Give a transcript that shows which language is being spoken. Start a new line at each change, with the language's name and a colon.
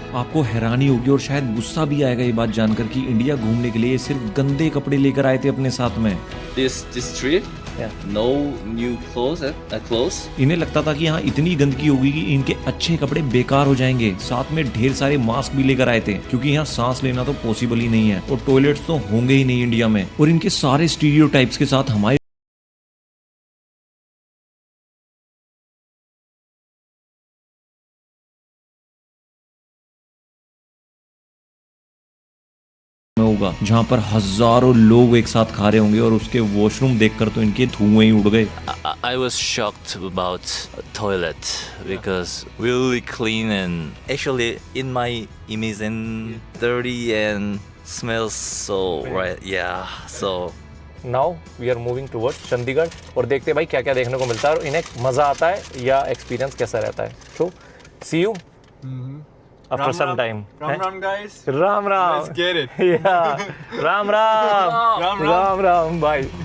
Hindi: आपको हैरानी होगी और शायद गुस्सा भी आएगा ये बात जानकर कि इंडिया घूमने के लिए ये सिर्फ गंदे कपड़े लेकर आए थे अपने साथ में।
English: This trip, no new clothes.
Hindi: इन्हें लगता था कि यहाँ इतनी गंदगी होगी कि इनके अच्छे कपड़े बेकार हो जाएंगे। साथ में ढेर सारे मास्क भी लेकर आए थे क्योंकि यहाँ सांस लेना तो पॉसिबल ही नहीं है और टॉयलेट्स तो होंगे ही नहीं इंडिया में। और इनके सारे स्टीरियोटाइप्स के साथ हमारे में होगा जहाँ पर हजारों लोग एक साथ खा रहे होंगे और उसके वॉशरूम देखकर तो इनके धुएं ही उड़ गए।
English: I was shocked about toilet because really clean and actually in my image and dirty and smells so right so now we are moving towards Chandigarh
Hindi: और देखते हैं भाई क्या क्या देखने को मिलता है और इन्हें मज़ा आता है या एक्सपीरियंस कैसा रहता है।
English: So see you after some time. Ram guys.
Hindi: Ram Ram.
English: Let's get it.
Hindi: Ram Ram Ram Ram भाई।